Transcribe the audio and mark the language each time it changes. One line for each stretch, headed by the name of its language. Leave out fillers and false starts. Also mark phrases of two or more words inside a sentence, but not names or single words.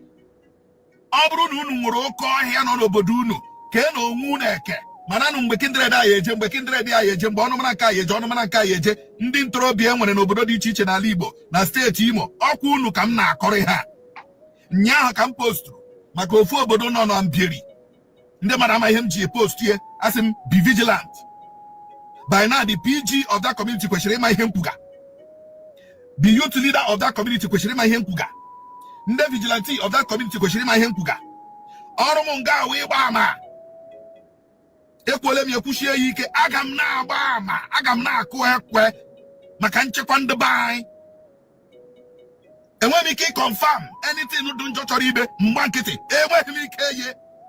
Igbo: Ọ bụrụ na unu nwere oke ọhịa nọ n'obodo unu, kee na onwe unu eke, mana nụ mgbe kindred a ya eje, mgbe kindred a ya eje, mgbe ọnụmara nke a ya eje, ọnụmara nke a ya eje. Ndị ntorobịa nwere n'obodo dị iche iche n'ala Igbo na steeti Imo, ọkwa unu ka m na-akọrị ha. Nyaahụ ka m posturu maka ofu obodo nọ na Mbieri. Ndị mara ama ihe m ji post ye, asị m
English: be vigilant. By now the PG of that community
Igbo: kwesịrị ịma ihe mpuga.
English: The youth leader of that community
Igbo: kwesịrị ịma ihe mpuga. Ndị
English: vigilante of that community
Igbo: kwesịrị ịma ihe mpuga. Ọrụ m nga wee gba ama. Ekwole m ekwuchie ya ike, aga m na-agba ama, aga m na-akụ ekwe maka nchekwa ndị be anyị. Enweghị m ike
English: confirm anything
Igbo: dị njọ chọrọ ibe mgba nkịtị, enweghị m ike ye.